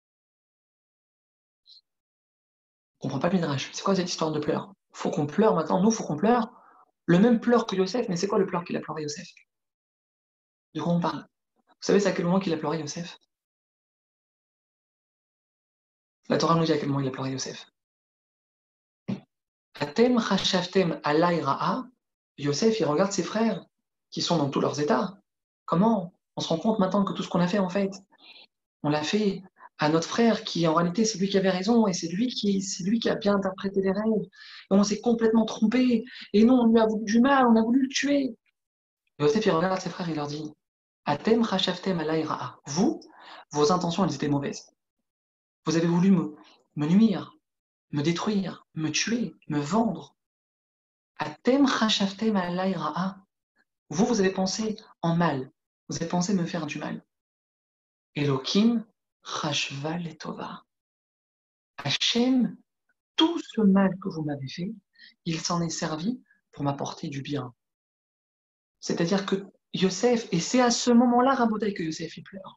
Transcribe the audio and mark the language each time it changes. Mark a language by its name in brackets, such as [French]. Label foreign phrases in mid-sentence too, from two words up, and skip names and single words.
[French] On ne comprend pas le Midrash. C'est quoi cette histoire de pleurs? Faut qu'on pleure maintenant, nous, faut qu'on pleure. Le même pleur que Yosef, mais c'est quoi le pleur qu'il a pleuré Yosef? De quoi on parle? Vous savez, c'est à quel moment qu'il a pleuré Yosef? La Torah nous dit à quel moment il a pleuré Yosef. [Hebrew] אתם חשבתם עלי רעה. [French] Yosef, il regarde ses frères qui sont dans tous leurs états. Comment? On se rend compte maintenant que tout ce qu'on a fait, en fait, on l'a fait à notre frère qui, en réalité, c'est lui qui avait raison et c'est lui qui a bien interprété les rêves. Et on s'est complètement trompé. Et nous, on lui a voulu du mal, on a voulu le tuer. Yosef, il regarde ses frères et il leur dit [Hebrew] אתם חשבתם עלי רעה. [French] Vous, vos intentions, elles étaient mauvaises. Vous avez voulu me nuire, me détruire, me tuer, me vendre. [Hebrew] אתם חשבתם עלי רעה. [French] Vous, vous avez pensé en mal. Vous avez pensé me faire du mal. [Hebrew] אלהים חשבה לטובה. [French] Hachem, tout ce mal que vous m'avez fait, il s'en est servi pour m'apporter du bien. C'est-à-dire que Yosef, et c'est à ce moment-là, Rabotai, que Yosef il pleure.